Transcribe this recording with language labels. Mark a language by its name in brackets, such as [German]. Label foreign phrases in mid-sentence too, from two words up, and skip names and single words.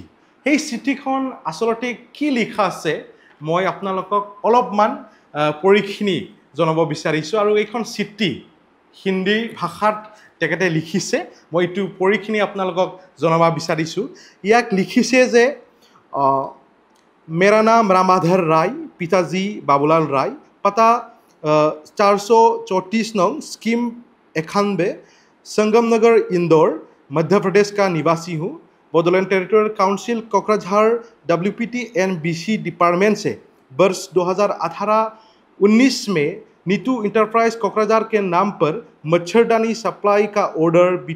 [Assamese] সেই চিঠিখন আচলতে কি লিখা আছে মই আপোনালোকক অলপমান পৰিখিনি জনাব বিচাৰিছোঁ। আৰু এইখন চিঠি হিন্দী ভাষাত তেখেতে লিখিছে, মই এইটো পৰিখিনি আপোনালোকক জনাব বিচাৰিছোঁ। ইয়াক লিখিছে যে [Hindi] मेरा नाम रामाधर राय, पिताजी बाबूलाल राय, पता 434 नंग स्कीम 91, संगम नगर इंदौर, मध्य प्रदेश का निवासी हूँ। बोडोलैंड टेरिटोरियल काउंसिल कोकराझार WPT NBC डिपार्टमेंट से वर्ष 2018-19 में नीतू इंटरप्राइज कोकराझार के नाम पर मच्छरदानी सप्लाई का ऑर्डर